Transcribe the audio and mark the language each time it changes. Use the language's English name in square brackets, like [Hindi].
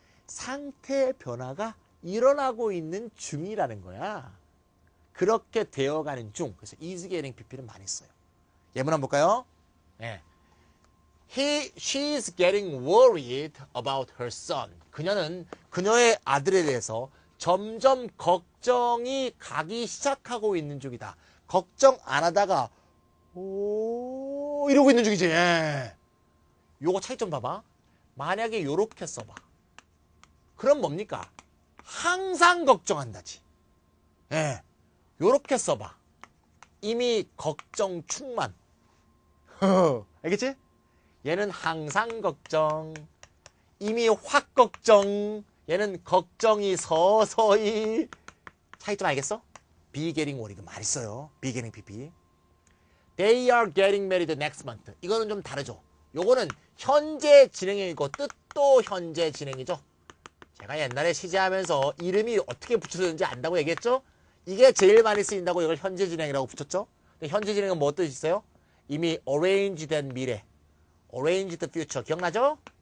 [Korean] 상태의 변화가 일어나고 있는 중이라는 거야. 그렇게 되어가는 중. 그래서 is getting pp는 많이 써요. 예문 한번 볼까요? 네. [English] She's getting worried about her son. [Korean] 그녀는 그녀의 아들에 대해서 점점 걱정이 가기 시작하고 있는 중이다. 걱정 안 하다가 이러고 있는 중이지. 예. 요거 차이점 봐봐. 만약에 요렇게 써봐. 그럼 뭡니까? 항상 걱정한다지. 예. 요렇게 써봐. 이미 걱정 충만. 알겠지? 얘는 항상 걱정. 이미 확 걱정. 얘는 걱정이 서서히. 차이점 알겠어? [English] be getting worried [Korean] 많이 써요. [English] be getting pp. They are getting married next month. [Korean] 이거는 좀 다르죠. 요거는 현재 진행형이고 뜻도 현재 진행이죠. 제가 옛날에 시제하면서 이름이 어떻게 붙여졌는지 안다고 얘기했죠? 이게 제일 많이 쓰인다고 이걸 현재 진행이라고 붙였죠? 근데 현재 진행은 뭐 뜻이 있어요? 이미 arranged 미래, arranged future 기억나죠?